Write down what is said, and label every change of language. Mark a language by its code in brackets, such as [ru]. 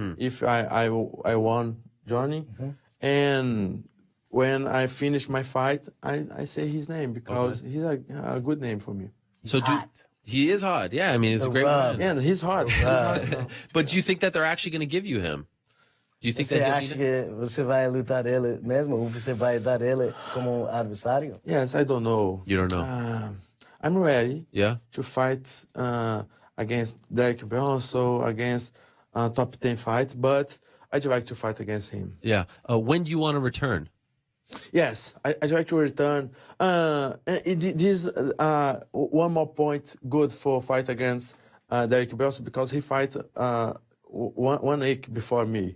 [en] If I won Johnny, and when I finish my fight, I say his name because he's a good name for me. So he is hot. Yeah, I mean, he's a great man. Yeah, he's hot. But do you think that they're actually going to give you him? Do you think [pt] Você [en] that [pt] acha que você vai lutar ele mesmo? Ou você vai dar ele como adversário? [en] Yes, I don't know. You don't know. I'm ready. Yeah. To fight against Derek Bronson, against top 10 fights, but I'd like to fight against him. Yeah. When do you want to return? Yes, I'd like to return. This one more point good for fight against Derek Bronson because he fights 1 week before me.